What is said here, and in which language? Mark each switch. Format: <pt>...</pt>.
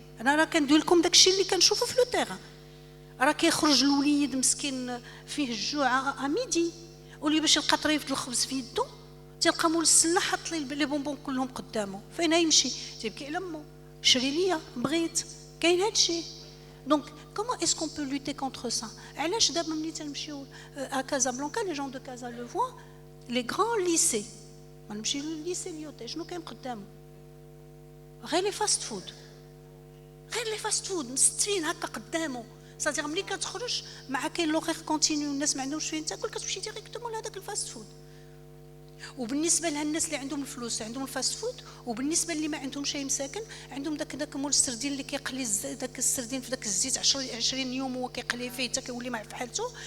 <ar>انا راه كندير لكم داكشي اللي كنشوفو في لو تيغ. راه كيخرج الوليد مسكين فيه الجوع ميدي، ولي باش يلقى طريفه الخبز في يدو تلقى مول السله حط لي بونبون كلهم قدامه، فين يمشي؟ تيبكي على مو، شري ليا بغيت، كاين هادشي.</ar> <fr>Donc, comment est-ce qu'on peut lutter contre ça?</fr> <ar>علاش دابا ملي تنمشيو</ar> <fr>à Casablanca, les gens de Casa le voient, les grands lycées.</fr> <ar>نمشي للليسي اليوتي، شنو كاين قدامه؟ غير لي فاست فود، مستفين هكا قدامه. صافي ملي كتخرج مع كاين لوغيغ كونتينيو، الناس ما عندهمش فين تاكل، كتمشي ديريكتومون لهذاك الفاست فود. وبالنسبه للناس اللي عندهم الفلوس عندهم الفاست فود، وبالنسبه اللي ما عندهمش شي مساكن عندهم داك مول السردين اللي كيقلي داك السردين في داك الزيت 20 يوم وهو كيقلي فيه حتى كيولي ما في حالته.</ar>